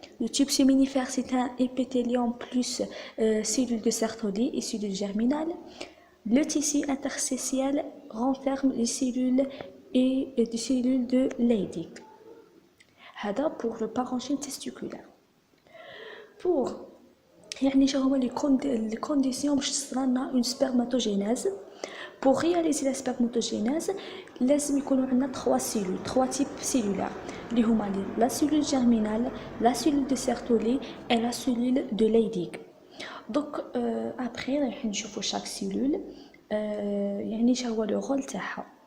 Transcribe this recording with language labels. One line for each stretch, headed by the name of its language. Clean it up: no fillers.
French: Le tube séminifère, c'est un épithélium plus cellules de Sertoli et cellules germinales. Le tissu interstitiel renferme les cellules et des cellules de Leydig. هذا pour le parenchyme testiculaire.
Arabic: يعني شنو هما
French: les conditions
Arabic: باش تصرالنا
French: une spermatogénèse. Pour réaliser la spermatogénèse
Arabic: لازم يكونوا عندنا
French: trois types cellulaires
Arabic: اللي هما
French: la cellule germinale, la cellule de Sertoli et la cellule de Leydig. Donc après
Arabic: راح نشوفوا
French: chaque cellule
Arabic: يعني شنو هو
French: le rôle
Arabic: تاعها.